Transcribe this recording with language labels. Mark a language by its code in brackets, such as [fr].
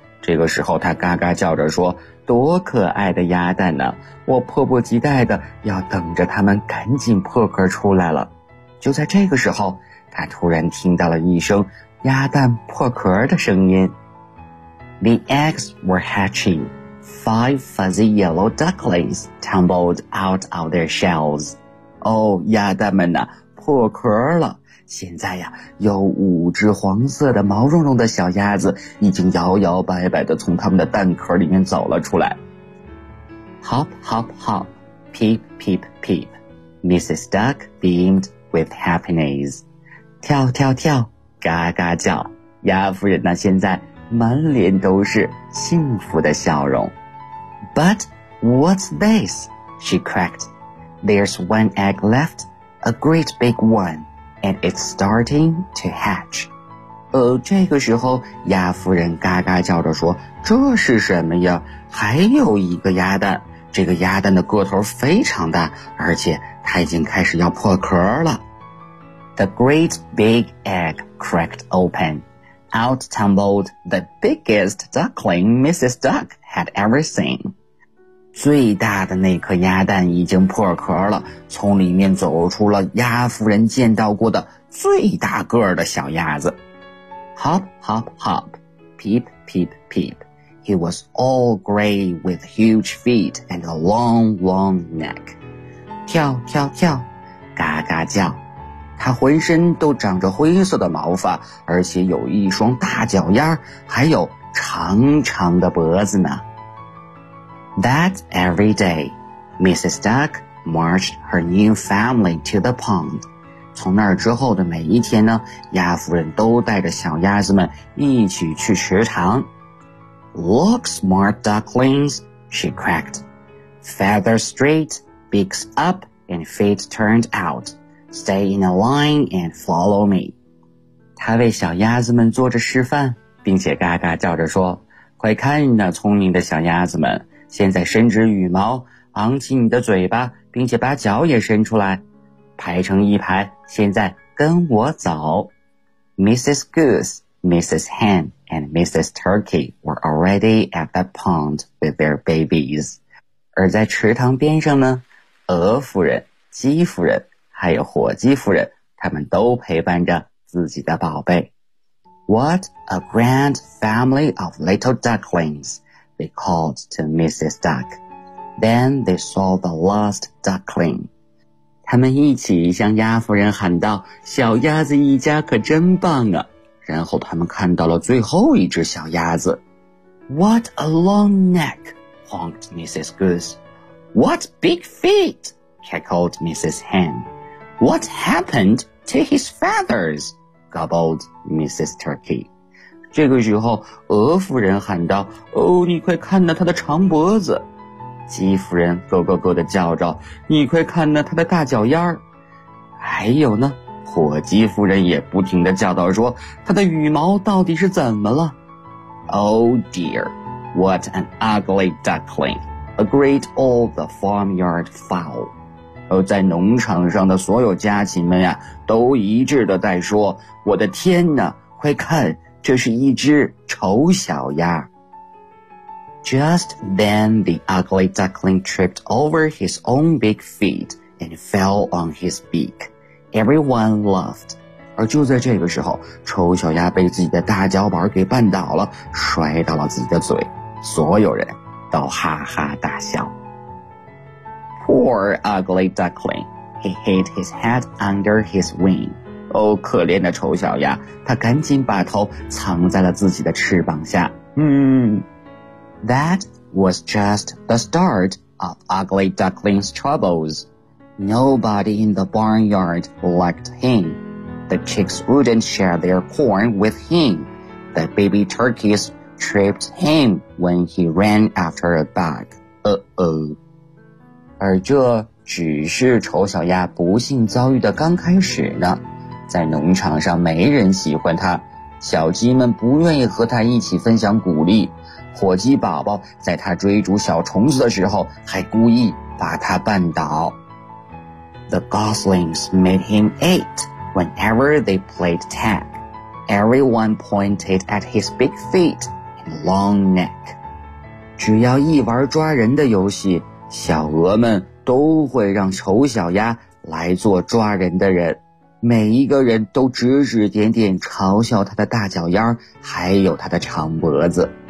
[zh] 这个时候她嘎嘎叫着说，多可爱的鸭蛋呢，我迫不及待的要等着它们赶紧破壳出来了。就在这个时候，他突然听到了一声鸭蛋破壳的声音。 [en] The eggs were hatching. Five fuzzy yellow ducklings tumbled out of their shells. [zh] 哦，鸭蛋们呢，破壳了。现在呀，有五只黄色的毛茸茸的小鸭子已经摇摇摆摆地从它们的蛋壳里面走了出来。 [en] Hop, hop, hop. Peep, peep, peep. Mrs. Duck beamed with happiness. [zh] 跳跳跳，嘎嘎叫，鸭夫人呢现在满脸都是幸福的笑容。 [en] But what's this? She cracked. There's one egg left, a great big one, and it's starting to hatch. [zh] 这个时候鸭夫人嘎嘎叫着说，这是什么呀？还有一个鸭蛋，这个鸭蛋的个头非常大，而且它已经开始要破壳了。 [en] The great big egg cracked open. Out tumbled the biggest duckling Mrs. Duck had ever seen. [zh] 最大的那颗鸭蛋已经破壳了，从里面走出了鸭夫人见到过的最大个儿的小鸭子。 [en] hop, hop, hop, peep, peep, peep. He was all gray with huge feet and a long, long neck. [zh] 跳跳跳，嘎嘎叫。他浑身都长着灰色的毛发，而且有一双大脚丫，还有长长的脖子呢。 [en] That's every day. Mrs. Duck marched her new family to the pond. [zh] 从那儿之后的每一天呢，鸭夫人都带着小鸭子们一起去池塘。 [en] Look smart ducklings, she cracked. Feather straight, beaks up, and feet turned out. Stay in a line and follow me. [zh] 她为小鸭子们做着示范，并且嘎嘎叫着说，快看那聪明的小鸭子们，现在伸直羽毛，昂起你的嘴巴，并且把脚也伸出来，排成一排，现在跟我走。 [en] Mrs. Goose, Mrs. Hen, and Mrs. Turkey were already at the pond with their babies. [zh] 而在池塘边上呢，鹅夫人、鸡夫人还有火鸡夫人，他们都陪伴着自己的宝贝。 [en] What a grand family of little ducklings! They called to Mrs. Duck. Then they saw the last duckling. [zh] 他们一起向鸭夫人喊道，小鸭子一家可真棒啊。然后他们看到了最后一只小鸭子。 [en] What a long neck, honked Mrs. Goose. What big feet, cackled Mrs. Hen. What happened to his feathers, gobbled Mrs. Turkey. [zh] 这个时候鹅夫人喊道，哦，你快看那他的长脖子。鸡夫人咯咯咯地叫着，你快看那他的大脚丫。还有呢，火鸡夫人也不停地叫道，说他的羽毛到底是怎么了。 [en] Oh dear, what an ugly duckling, a great all the farmyard fowl. [zh] 在农场上的所有家禽们呀，都一致地在说，我的天哪，快看。这是一只丑小鸭。 [en] Just then the ugly duckling tripped over his own big feet and fell on his beak. Everyone laughed. [zh] 而就在这个时候，丑小鸭被自己的大脚板给绊倒了，摔到了自己的嘴，所有人都哈哈大笑。 [en] Poor ugly duckling, he hid his head under his wing. [zh] 哦，可怜的丑小鸭，他赶紧把头藏在了自己的翅膀下。 [en] That was just the start of Ugly Duckling's troubles. Nobody in the barnyard liked him. The chicks wouldn't share their corn with him. The baby turkeys tripped him when he ran after a bug. [zh] 而这只是丑小鸭不幸遭遇的刚开始呢。在农场上没人喜欢他，小鸡们不愿意和他一起分享谷粒，火鸡宝宝在他追逐小虫子的时候还故意把他绊倒。 [en] The goslings made him eat whenever they played tag. Everyone pointed at his big feet and long neck. [zh] 只要一玩抓人的游戏，小鹅们都会让丑小鸭来做抓人的人。每一个人都指指点点嘲笑他的大脚丫还有他的长脖子。